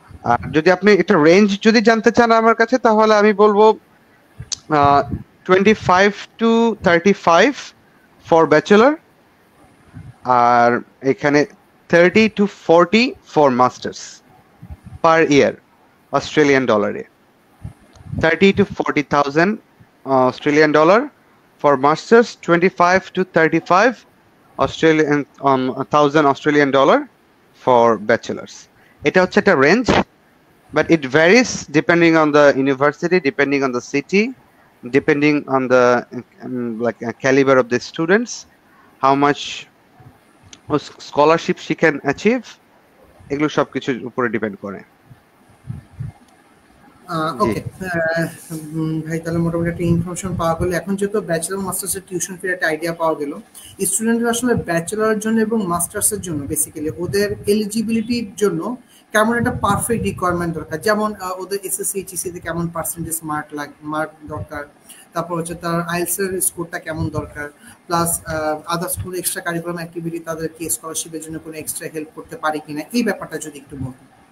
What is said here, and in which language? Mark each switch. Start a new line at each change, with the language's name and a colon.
Bangla: আর যদি আপনি একটা রেঞ্জ যদি জানতে চান আমার কাছে, তাহলে আমি বলবো 25 to 35 ফর ব্যাচেলর, আর এখানে 30 to 40 for masters per year Australian ডলারে।
English: 30 to 40,000 Australian dollar for masters, 25 to 35 Australian thousand Australian dollar for bachelors.
Bangla: এটা হচ্ছে একটা range,
English: but it varies depending on the university, depending on the city, depending on the caliber of the students, how much scholarship she can achieve,
Bangla: এগুলো সবকিছুর উপরে depend করে। ওকে ভাই, তাহলে মোটামুটি একটা ইনফরমেশন পাওয়া গেল। এখন যেহেতু ব্যাচেলর মাস্টার্সের টিউশন ফির একটা আইডিয়া পাওয়া গেল, স্টুডেন্টরা আসলে ব্যাচেলরের জন্য এবং মাস্টার্সের জন্য বেসিক্যালি ওদের এলিজিবিলিটির জন্য কেমন একটা পারফেক্ট রিকোয়ারমেন্ট দরকার, যেমন ওদের এসএসসি এইচএসসি কেমন পার্সেন্টেজ মার্ক দরকার, তারপর হচ্ছে তার আইএলটিএস এর স্কোরটা কেমন দরকার, প্লাস আদার্স কোনো এক্সট্রা কারিকুলাম অ্যাক্টিভিটি তাদেরকে স্কলারশিপের জন্য কোনো এক্সট্রা হেল্প করতে পারে কিনা, এই ব্যাপারটা যদি একটু বলতেন।